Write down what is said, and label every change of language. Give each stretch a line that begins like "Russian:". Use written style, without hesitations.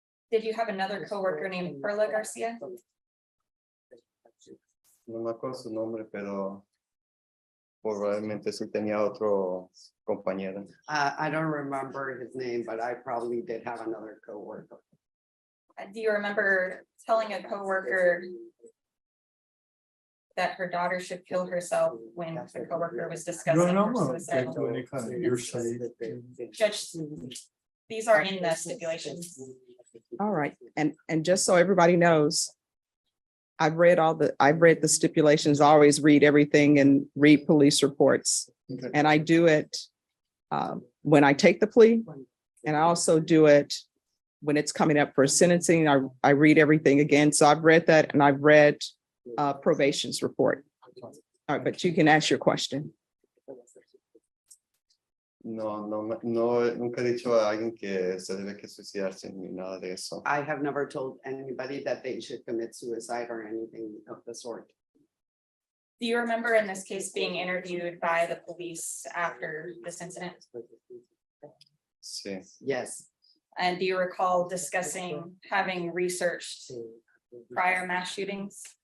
English: Did you have another coworker named Perla Garcia?
Spanish: No me acuerdo su nombre, pero probablemente sí tenía otro compañero.
English: I don't remember his name, but I probably did have another coworker. Do you remember telling a coworker that her daughter should kill herself when the coworker was discussing No, her no, suicide? no, any kind of hearsay. Judge, these are in the stipulations. All right, and just so everybody knows, I've read the stipulations, I always read everything and read police reports. Okay. And I do it when I take the plea, and I also do it when it's coming up for sentencing. I read everything again, so I've read that, and I've read probation's report. All right, but you can ask your question.
Spanish: No, nunca he dicho a alguien que se debe que suicidarse ni nada de eso.
English: I have never told anybody that they should commit suicide or anything of the sort. Do you remember in this case being interviewed by the police after this incident?
Spanish: Sí,
English: Yes, And do you recall discussing having researched prior mass shootings?